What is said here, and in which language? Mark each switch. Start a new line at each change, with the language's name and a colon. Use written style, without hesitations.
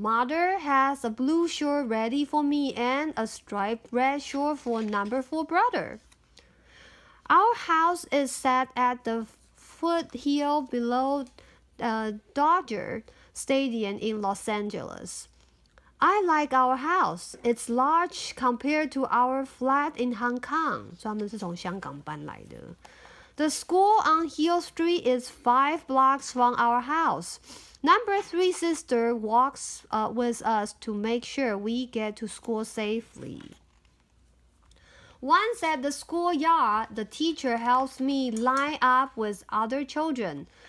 English: Mother has a blue shirt ready for me and a striped red shirt for number 4 brother. Our house is set at the foothill below Dodger Stadium in Los Angeles. I like our house. It's large compared to our flat in Hong Kong.
Chinese: 所以他们是从香港搬来的。
English: The school on Hill Street is 5 blocks from our house. Number 3 sister walks with us to make sure we get to school safely. Once at the schoolyard, the teacher helps me line up with other children.